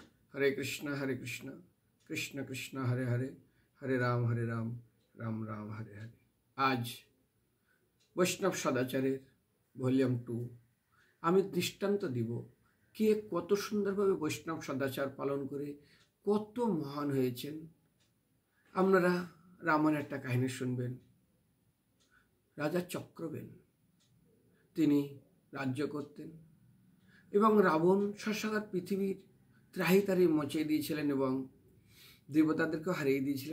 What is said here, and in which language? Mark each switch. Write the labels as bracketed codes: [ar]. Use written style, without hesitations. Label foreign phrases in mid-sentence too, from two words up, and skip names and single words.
[sa] हरे कृष्ण कृष्ण कृष्ण हरे हरे, हरे राम राम राम हरे हरे। [bn] आज বৈষ্ণব সদাচারের ভলিউম 2 আমি দৃষ্টান্ত দিব কে কত সুন্দরভাবে বৈষ্ণব সদাচার পালন করে কত মহান হয়েছেন। আপনারা রামায়ণের একটা কাহিনী শুনবেন। রাজা চক্রবেন তিনি রাজ্য করতেন এবং রাবণ শশাকার পৃথিবীর ত্রাহিতারি মচিয়ে দিয়েছিলেন এবং দেবতাদেরকেও হারিয়ে দিয়েছিলেন।